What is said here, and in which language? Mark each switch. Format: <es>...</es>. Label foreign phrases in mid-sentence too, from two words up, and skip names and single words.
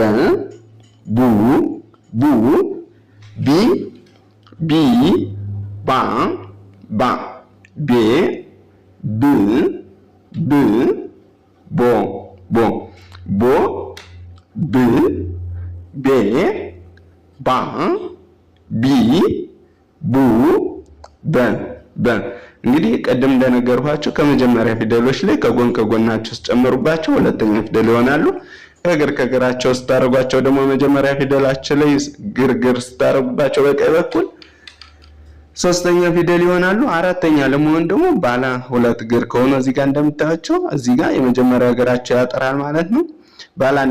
<am>ቡ ቡ ቢ ቢ ባ ባ ቤ ብ ብ ቦ ቦ ቦ ብ ቤ ባ ቢ ቡ በ በ እንግዲህ ቀደም እንደነገርኳችሁ ከመጀመሪያ ፊደሎች ላይ ከጎን ከጎናቸው ስጨምሩባቸው ሁለተኛ ፊደል ይሆናሉ። ከግር ከግራቸው ስታረጓቸው ደግሞ መጀመሪያ ፊደላቸው ላይ ግርግር ስታረጉባቸው በቀኝ በኩል ሶስተኛ ፊደል ይሆናሉ። አራተኛ ለመሆን ደግሞ ባለ ሁለት እግር ከሆነ እዚህ ጋር እንደምታዩቸው እዚህ ጋር የመጀመሪያ እግራቸው ያጠራል ማለት ነው። ባለ አንድ</am>